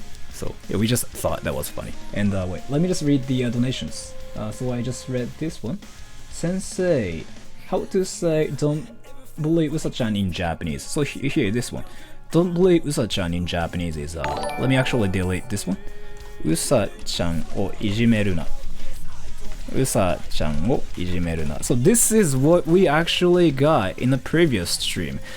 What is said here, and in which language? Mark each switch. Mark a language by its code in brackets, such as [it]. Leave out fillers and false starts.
[en] So yeah, we just thought that was funny. And wait, let me just read the donations. So I just read this one. Sensei, how to say don't bully Usa-chan in Japanese. So here, this one. Don't bully Usa-chan in Japanese is let me actually delete this one. [ja] Usa-chan をいじめるな。Usa-chan をいじめるな。 [en] So this is what we actually got in the previous stream.